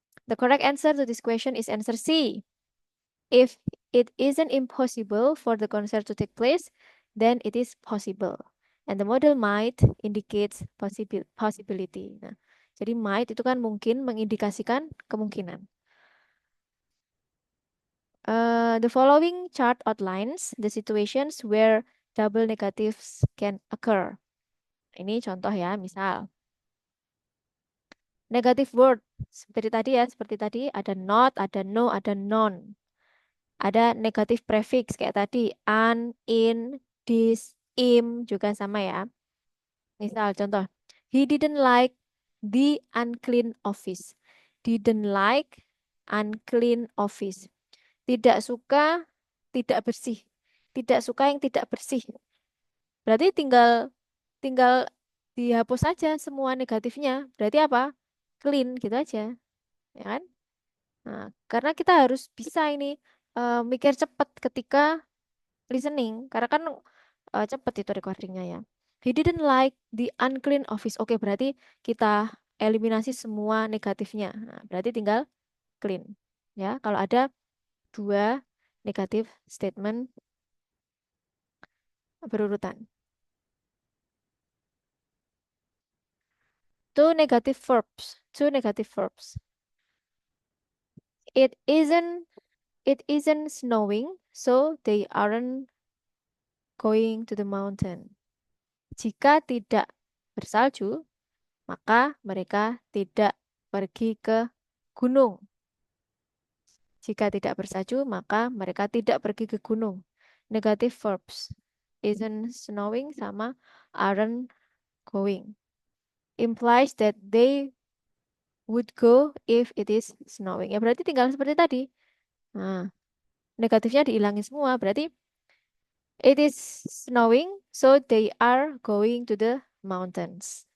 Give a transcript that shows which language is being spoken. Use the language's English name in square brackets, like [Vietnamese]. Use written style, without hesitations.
[English] The correct answer to this question is answer C. If it isn't impossible for the concert to take place, then it is possible. And the model might indicates possibility. [Indonesian] Nah, jadi might itu kan mungkin mengindikasikan kemungkinan. [English] The following chart outlines the situations where double negatives can occur. [Indonesian] Ini contoh ya, misal negative word seperti tadi ya, seperti tadi ada not, ada no, ada non. Ada negatif prefix kayak tadi an, in, this, im juga sama ya. Misal contoh, [English] he didn't like the unclean office. Didn't like unclean office. [Indonesian] Tidak suka tidak bersih. Tidak suka yang tidak bersih. Berarti tinggal tinggal dihapus saja semua negatifnya. Berarti apa? Clean gitu aja, ya kan? Nah, karena kita harus bisa ini mikir cepat ketika listening, karena kan cepat itu recordingnya ya. [English] He didn't like the unclean office. [Indonesian] Oke, berarti kita eliminasi semua negatifnya. Nah, berarti tinggal clean. Ya, kalau ada dua negatif statement berurutan. [English] Two negative verbs. Two negative verbs. It isn't it isn't snowing, so they aren't going to the mountain. [Indonesian] Jika tidak bersalju, maka mereka tidak pergi ke gunung. Jika tidak bersalju, maka mereka tidak pergi ke gunung. [English] Negative verbs. Isn't snowing [Indonesian] sama [English] aren't going. Implies that they would go if it is snowing. [Indonesian] Ya berarti tinggal seperti tadi. Nah, negatifnya dihilangin semua. Berarti [English] it is snowing, so they are going to the mountains.